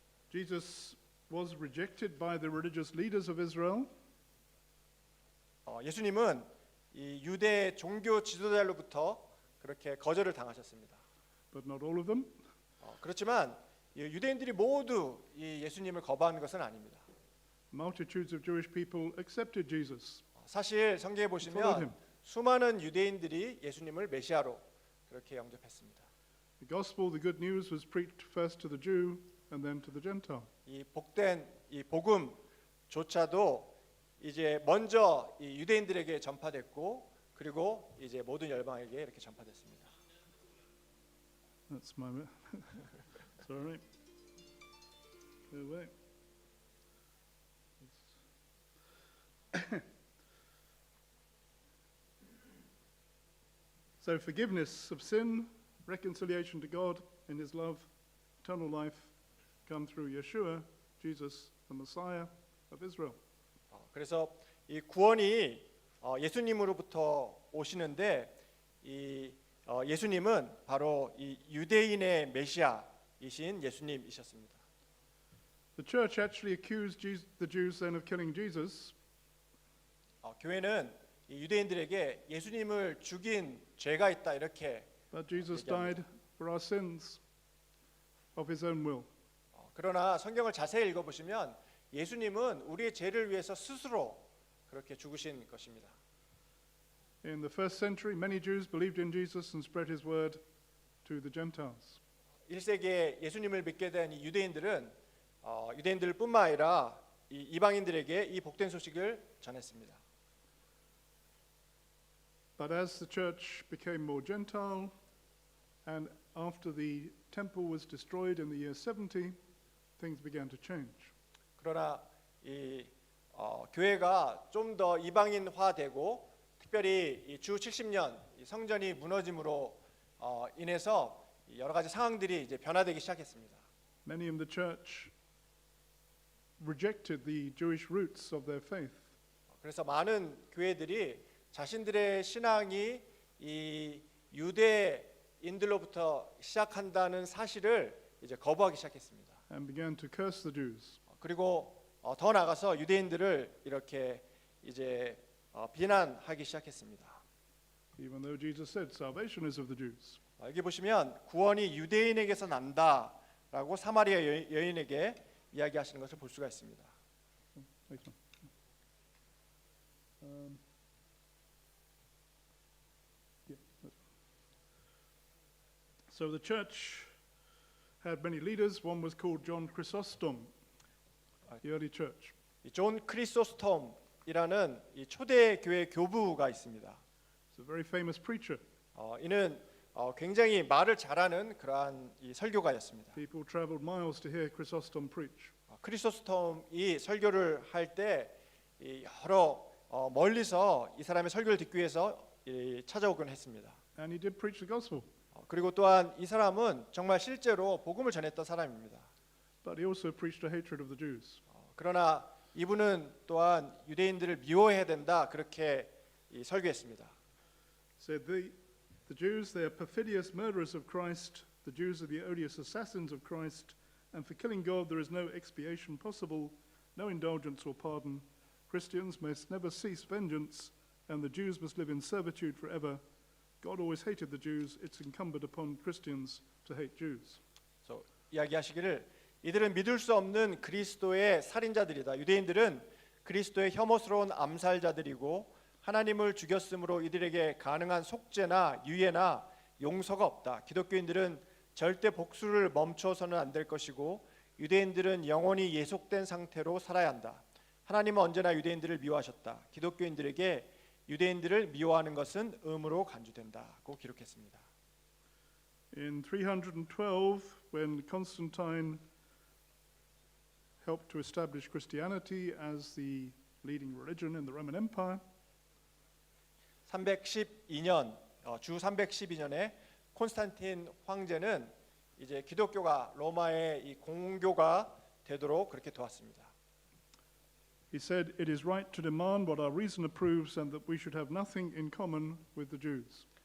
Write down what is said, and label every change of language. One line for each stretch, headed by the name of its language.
English: Jesus was rejected by the religious leaders of Israel.
Korean: 예수님은 이 유대 종교 지도자로부터 그렇게 거절을 당하셨습니다.
English: But not all of them.
Korean: 그렇지만 유대인들이 모두 이 예수님을 거부하는 것은 아닙니다.
English: Multitudes of Jewish people accepted Jesus.
Korean: 사실 성경에 보시면 수많은 유대인들이 예수님을 메시아로 그렇게 영접했습니다.
English: The gospel, the good news, was preached first to the Jew and then to the Gentile.
Korean: 이 복된 이 복음조차도 이제 먼저 이 유대인들에게 전파됐고 그리고 이제 모든 열방에게 이렇게 전파됐습니다.
English: That's my sorry. Go away. So forgiveness of sin, reconciliation to God in his love, eternal life come through Yeshua, Jesus, the Messiah of Israel.
Korean: 그래서 이 구원이 예수님으로부터 오시는데 이 예수님은 바로 이 유대인의 메시아이신 예수님이셨습니다.
English: The church actually accused the Jews then of killing Jesus.
Korean: 교회는 이 유대인들에게 예수님을 죽인 죄가 있다 이렇게
English: But Jesus
Korean: 얘기합니다.
English: died for our sins of his own will.
Korean: 그러나 성경을 자세히 읽어보시면 예수님은 우리의 죄를 위해서 스스로 그렇게 죽으신 것입니다.
English: In the first century, many Jews believed in Jesus and spread his word to the Gentiles.
Korean: 1세기에 예수님을 믿게 된 이 유대인들은 유대인들뿐만 아니라 이 이방인들에게 이 복된 소식을 전했습니다.
English: But as the church became more Gentile, and after the temple was destroyed in the year 70, things began to change.
Korean: 그러나 이 교회가 좀 더 이방인화되고 특별히 이 주 70년 이 성전이 무너짐으로 인해서 여러 가지 상황들이 이제 변화되기 시작했습니다.
English: Many in the church rejected the Jewish roots of their faith.
Korean: 그래서 많은 교회들이 자신들의 신앙이 이 유대인들로부터 시작한다는 사실을 이제 거부하기 시작했습니다.
English: And began to curse the Jews.
Korean: 그리고 더 나아가서 유대인들을 이렇게 이제 비난하기 시작했습니다.
English: even though Jesus said salvation is of the Jews.
Korean: 여기 보시면 구원이 유대인에게서 난다라고 사마리아 여인에게 이야기하시는 것을 볼 수가 있습니다.
English: Next one. Yeah, that's one. So the church had many leaders. One was called John Chrysostom, the early church.
Korean: 존 크리소스톰이라는 이 초대 교회 교부가 있습니다.
English: He's a very famous preacher.
Korean: 이는 굉장히 말을 잘하는 그러한 이 설교가였습니다.
English: People traveled miles to hear Chrysostom preach.
Korean: 크리소스톰이 설교를 할 때 여러 멀리서 이 사람의 설교를 듣기 위해서 찾아오곤 했습니다.
English: And he did preach the gospel.
Korean: 그리고 또한 이 사람은 정말 실제로 복음을 전했던 사람입니다.
English: But he also preached a hatred of the Jews.
Korean: 그러나 이분은 또한 유대인들을 미워해야 된다 그렇게 설교했습니다.
English: Said the Jews, they are perfidious murderers of Christ. The Jews are the odious assassins of Christ. And for killing God there is no expiation possible, no indulgence or pardon. Christians must never cease vengeance, and the Jews must live in servitude forever. God always hated the Jews. It's incumbent upon Christians to hate Jews.
Korean: 그래서 이야기하시기를 이들은 믿을 수 없는 그리스도의 살인자들이다. 유대인들은 그리스도의 혐오스러운 암살자들이고 하나님을 죽였으므로 이들에게 가능한 속죄나 유예나 용서가 없다. 기독교인들은 절대 복수를 멈춰서는 안 될 것이고 유대인들은 영원히 예속된 상태로 살아야 한다. 하나님은 언제나 유대인들을 미워하셨다. 기독교인들에게 유대인들을 미워하는 것은 의무로 간주된다고 기록했습니다.
English: In 312, when Constantine helped to establish Christianity as the leading religion in the Roman Empire,
Korean: 312년 주 312년에 콘스탄틴 황제는 이제 기독교가 로마의 이 공교가 되도록 그렇게 도왔습니다.
English: he said, "It is right to demand what our reason approves and that we should have nothing in common with the Jews."